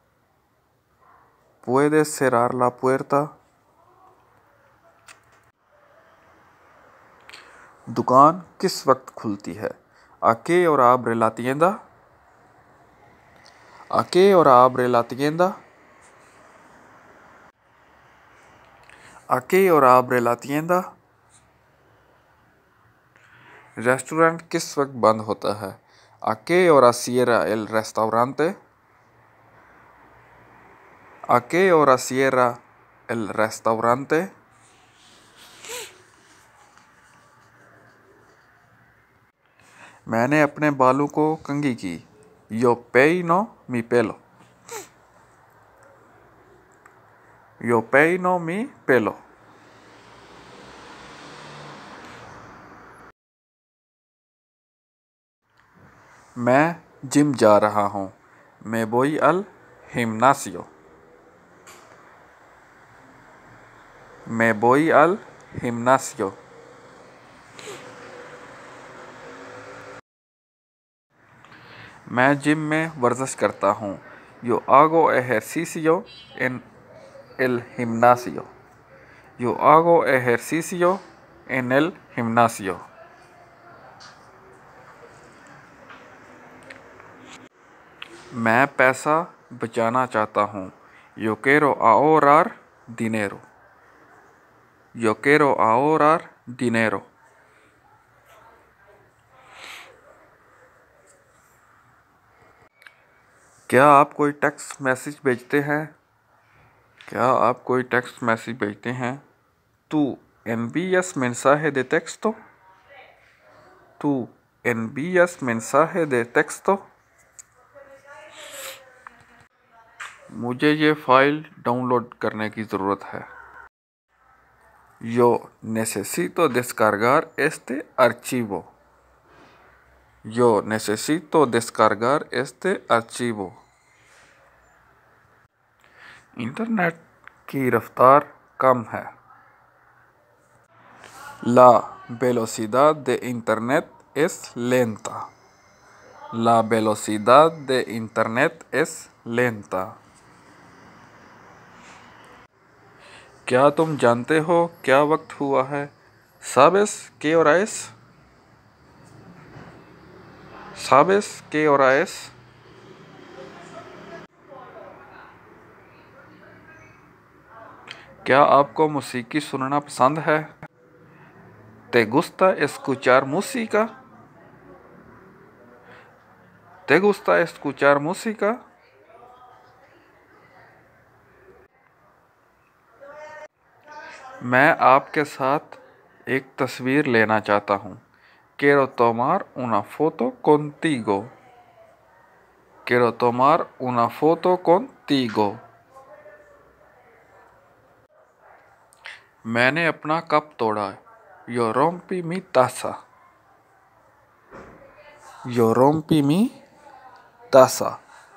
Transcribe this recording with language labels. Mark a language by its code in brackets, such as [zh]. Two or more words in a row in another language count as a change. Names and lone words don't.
[es] ¿Puedes cerrar la puerta? [hi] दुकान किस वक्त खुलती है? [es] ¿A qué hora abre la tienda? ¿A qué hora abre la tienda? ¿A qué hora abre la tienda? [hi] रेस्टोरेंट किस वक्त बंद होता है? [es] ¿A qué hora cierra el restaurante? ¿A qué hora cierra el restaurante? [hi] मैंने अपने बालों को कंघी की। [es] Yo peino mi pelo. Yo peino mi pelo. [hi] मैं जिम जा रहा हूँ। [es] Me voy al gimnasio. Me voy al gimnasio. [hi] मैं जिम में वर्जिश करता हूँ। [es] Yo hago ejercicio en el gimnasio. Yo hago ejercicio en el gimnasio. [hi] मैं पैसा बचाना चाहता हूँ। [es] Yo quiero ahorrar dinero. Yo quiero ahorrar dinero. [hi] क्या आप कोई [en] text message [hi] भेजते हैं? क्या आप कोई [en] text message [hi] भेजते हैं? [es] ¿Tú envías mensaje de texto? ¿Tú envías mensaje de texto? [hi] मुझे ये [en] file download [hi] करने की ज़रूरत है। [es] Yo necesito descargar este archivo. Yo necesito descargar este archivo. [hi] इंटरनेट की रफ्तार कम है। [es] La velocidad de internet es lenta. La velocidad de internet es lenta. [hi] क्या तुम जानते हो क्या वक्त हुआ है? [es] ¿Sabes qué hora es? ¿Sabes qué hora es? [hi] क्या आपको मौसीकी सुनना पसंद है? [es] ¿Te gusta escuchar música? ¿Te gusta escuchar música? [hi] मैं आपके साथ एक तस्वीर लेना चाहता हूँ। [es] Quiero tomar una foto contigo. Quiero tomar una foto contigo. [hi] मैंने अपना कप तोड़ा। [es] Yo rompí mi taza. Yo rompí mi taza.